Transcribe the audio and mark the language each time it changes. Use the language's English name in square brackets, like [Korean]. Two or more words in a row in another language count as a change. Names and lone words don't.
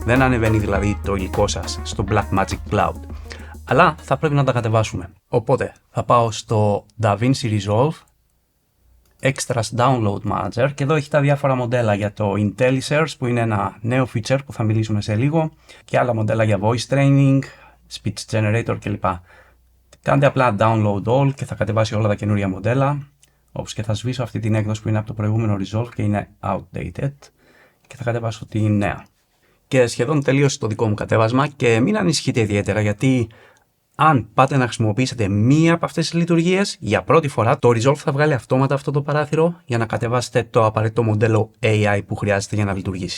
[Greek] Δεν ανεβαίνει δηλαδή το υλικό σας στο Blackmagic Cloud. Αλλά θα πρέπει να τα κατεβάσουμε. Οπότε θα πάω στο DaVinci Resolve Extras Download Manager και εδώ έχει τα διάφορα μοντέλα για το IntelliSearch που είναι ένα νέο feature που θα μιλήσουμε σε λίγο και άλλα μοντέλα για [English] voice training, speech generator [Greek] κλπ. Κάντε απλά [English] download all [Greek] και θα κατεβάσει όλα τα καινούρια μοντέλα, όπως και θα σβήσω αυτή την έκδοση που είναι από το προηγούμενο Resolve και είναι outdated και θα κατεβάσω τη νέα. Και σχεδόν τελείωσε το δικό μου κατέβασμα και μην ανησυχείτε ιδιαίτερα γιατί αν πάτε να χρησιμοποιήσετε μία από αυτές τις λειτουργίες, για πρώτη φορά το Resolve θα βγάλει αυτόματα αυτό το παράθυρο για να κατεβάσετε το απαραίτητο μοντέλο AI που χρειάζεται για να λειτουργήσει.